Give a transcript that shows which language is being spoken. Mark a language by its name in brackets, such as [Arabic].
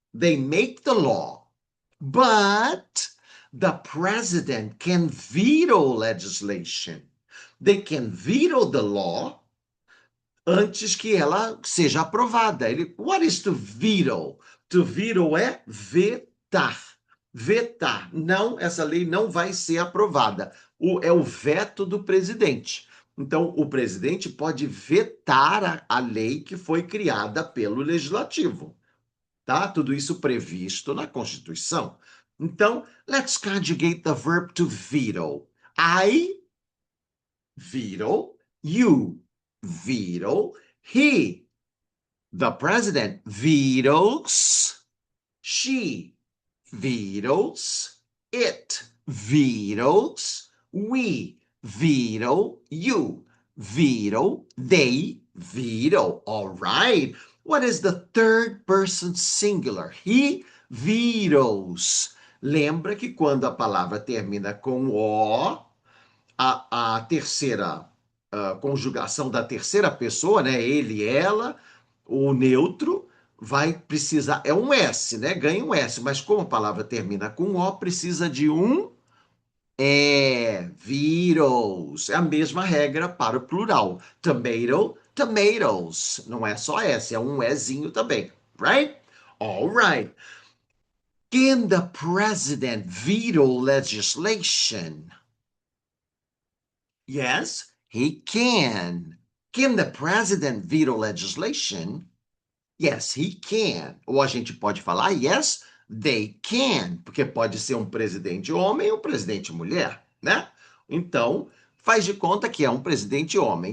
[English] They make the law. But the president can veto legislation. They can veto the law [Portuguese] antes que ela seja aprovada. [English] What is to veto? To veto [Portuguese] é vetar. Vetar. Não, essa lei não vai ser aprovada. É o veto do presidente. Então, o presidente pode vetar a lei que foi criada pelo legislativo. Tá? Tudo isso previsto na Constituição. Então, [English] let's conjugate the verb to veto. I veto, you veto, he, the president, vetoes, she vetoes, it vetoes, we veto, you veto, they veto. All right. What is the third person singular? He vetoes. [Portuguese] Lembra que quando a palavra termina com o, a terceira conjugação da terceira pessoa, né? Ele, ela, o neutro vai precisar, é um S, né? Ganha um S, mas como a palavra termina com O, precisa de um vírus. É a mesma regra para o plural. [English] Tomato, tomatoes. [Portuguese] Não é só S, é um Ezinho também, [English] right? All right. Can the president veto legislation? Yes, he can. Can the president veto legislation? Yes, he can. [Portuguese] Ou a gente pode falar, [English] yes, they can, [Portuguese] porque pode ser um presidente homem ou um presidente mulher, né? Então, faz de conta que é um presidente homem.